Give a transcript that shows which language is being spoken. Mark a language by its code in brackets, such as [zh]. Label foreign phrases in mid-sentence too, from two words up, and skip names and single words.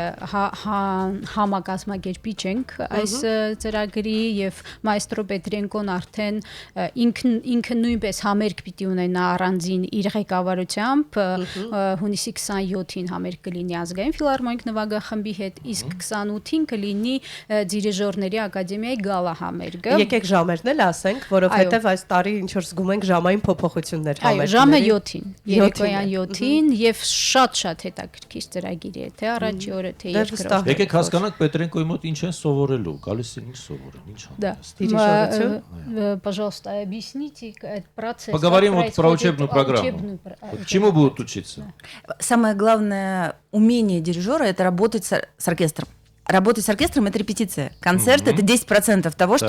[hy] համակազմակերպիչ ենք այս ծրագրի եւ մայստրո Պետրենկոն արդեն ինքը նույնպես համերգ պիտի ունենա առանձին իր ղեկավարությամբ հունիսի 27-ին համերգ կլինի ազգային ֆիլհարմոնիկ նվագախմբի հետ, իսկ 28-ին կլինի դիրիժորների ակադեմիայի գալա համերգը։ Եկեք ժամերն էլ ասենք, որովհետև այս տարի ինչ որ զգում ենք ժամային փոփոխություններ Այո, ժամը 7-ին, երեկոյան 7-ին եւ շատ հետաքրքիր ծրագիր է, թե առաջի օրը, թե երկրորդ։ Եկեք հասկանանք Պետրենկոյի մոտ ինչ են սովորելու, գալիս են ինչ սովորեն, ինչ [ru] Да. [hy] Дирижёрություն. [ru] Пожалуйста, объясните этот процесс. Поговорим как вот про происходит учебную программу. Вот чему будут учиться? Самое главное умение дирижера — это работать с оркестром. Работать с оркестром — это репетиция. Концерт — это 10% того, что